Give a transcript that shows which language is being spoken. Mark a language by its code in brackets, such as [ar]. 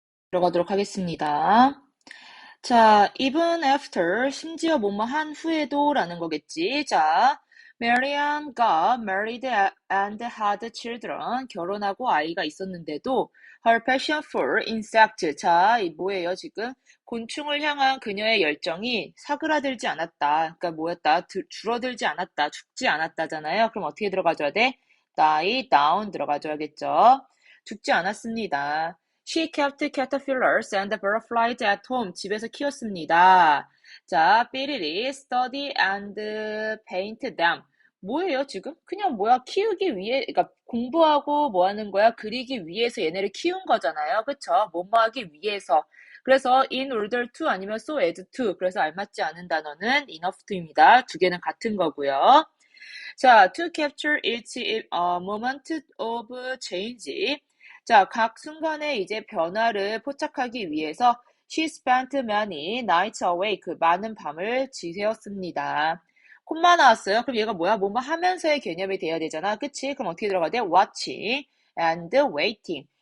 [ko] 들어가도록 하겠습니다. 자, [en] even after, [ko] 심지어 뭐뭐 한 후에도 라는 거겠지. [en] 자, Marian got married and had children. [ko] 결혼하고 아이가 있었는데도 [en] her passion for insect. [ko] 자, 이 뭐예요, 지금? 곤충을 향한 그녀의 열정이 사그라들지 않았다. 그러니까 뭐였다? 줄어들지 않았다. 죽지 않았다잖아요. 그럼 어떻게 들어가줘야 돼? [en] die down [ko] 들어가줘야겠죠. 죽지 않았습니다. [en] She kept caterpillars and butterflies at home. [ko] 집에서 키웠습니다. [en] 자, 삐리리, study and paint them. [ko] 뭐예요, 지금? 그냥 뭐야, 키우기 위해, 그러니까 공부하고 뭐 하는 거야? 그리기 위해서 얘네를 키운 거잖아요. 그쵸? 뭐뭐 하기 위해서. [en] 그래서 in order to [ko] 아니면 [en] so as to. [ko] 그래서 알맞지 않은 단어는 [en] enough to [ko] 입니다. 두 개는 같은 거고요. [en] 자, to capture each moment of change. [ko] 자, 각 순간의 이제 변화를 포착하기 위해서 [en] she spent many nights awake. [ko] 많은 밤을 지새웠습니다. 콤마 나왔어요. 그럼 얘가 뭐야? 뭐뭐 하면서의 개념이 돼야 되잖아. 그치? 그럼 어떻게 들어가야 돼? [en] watching and waiting.